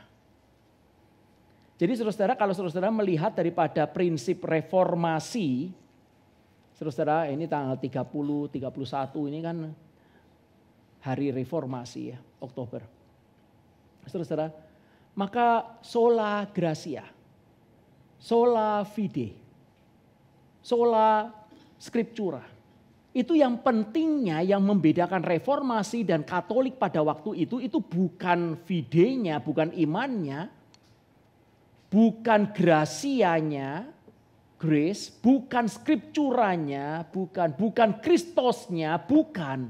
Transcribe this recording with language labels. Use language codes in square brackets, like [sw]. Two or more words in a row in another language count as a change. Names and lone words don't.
[id] Jadi saudara, kalau saudara melihat daripada prinsip reformasi, saudara ini tanggal 30, 31 ini kan hari reformasi ya, Oktober. Saudara, maka [la] sola gratia, sola fide, sola scriptura. [id] Itu yang pentingnya yang membedakan reformasi dan Katolik pada waktu itu bukan fidenya, bukan imannya. bukan grasianya, grace, bukan skripturanya, bukan Kristosnya, bukan.